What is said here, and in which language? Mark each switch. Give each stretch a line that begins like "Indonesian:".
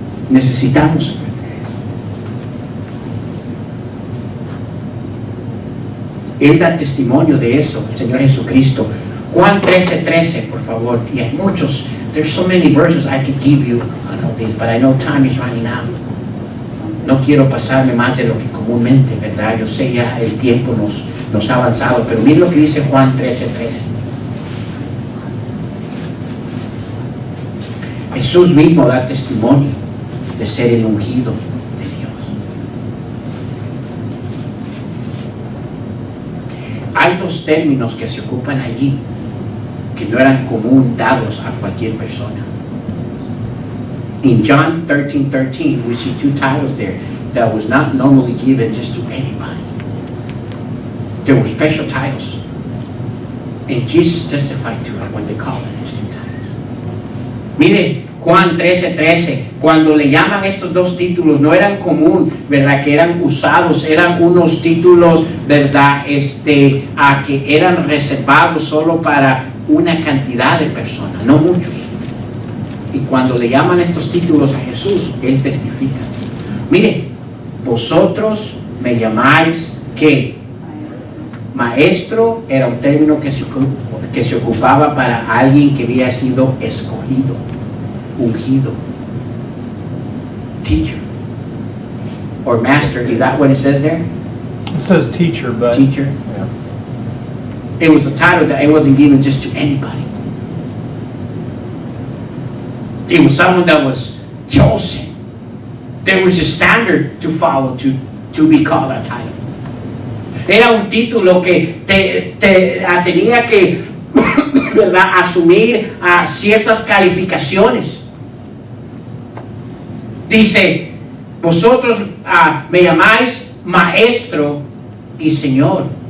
Spanish: Necesitamos entender eso. Él da testimonio de eso, el Señor Jesucristo. Juan 13:13, por favor. Y hay muchos.
English: There's so many verses I could give you on all these, but I know time is running out.
Spanish: No quiero pasarme más de lo que comúnmente, ¿verdad? Yo sé ya el tiempo nos ha avanzado, pero miren lo que dice Juan 13:13. Jesús mismo da testimonio de ser el ungido de Dios. Hay dos términos que se ocupan allí que no eran común dados a cualquier persona.
English: In John 13:13, we see two titles there that was not normally given just to anybody. There were special titles. And Jesus testified to it when they called it these two titles. Mire,
Spanish: Juan 13:13, cuando le llaman estos dos títulos, no eran común, ¿verdad? Que eran usados, eran unos títulos, ¿verdad? A que eran reservados solo para una cantidad de personas, no muchos. Y cuando le llaman estos títulos a Jesús, Él testifica. Mire, vosotros me llamáis, ¿qué? Maestro era un término que se ocupaba para alguien que había sido escogido, ungido.
English: Teacher or master, is that what it says there? It says teacher, but. Teacher. Yeah. It was a title that it wasn't given just to anybody. It was someone that was chosen. There was a standard to follow to be called a title.
Spanish: Era un título que tenía que ¿verdad? Asumir ciertas calificaciones. Dice, vosotros me llamáis maestro y señor.